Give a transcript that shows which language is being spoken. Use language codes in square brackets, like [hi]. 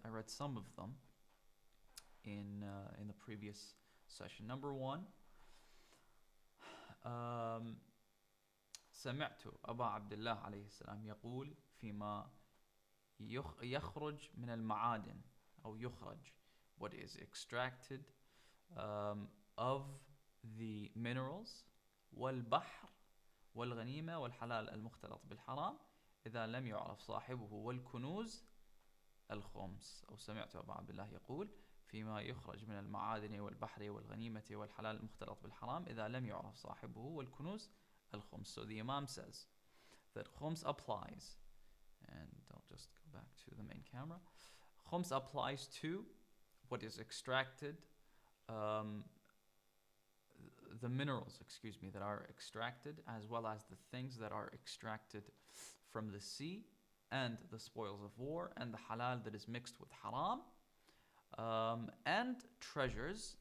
[en] I read some of them in the previous session. [ar] Number one, سمعت أبا عبد الله عليه السلام يقول فيما يخرج من المعادن أو يخرج, [en] what is extracted of the minerals, [ar] والبحر والغنيمة والحلال المختلط بالحرام إذا لم يعرف صاحبه والكنوز الخمس. أو سمعت أبا عبد الله يقول فيما يخرج من المعادن والبحر والغنيمة والحلال المختلط بالحرام إذا لم يعرف صاحبه والكنوز الخمس. [en] So the Imam says that Khums applies, and I'll just go back to the main camera. Khums applies to what is extracted, the minerals, that are extracted, as well as the things that are extracted from the sea, and the spoils of war, and the halal that is mixed with haram, and treasures.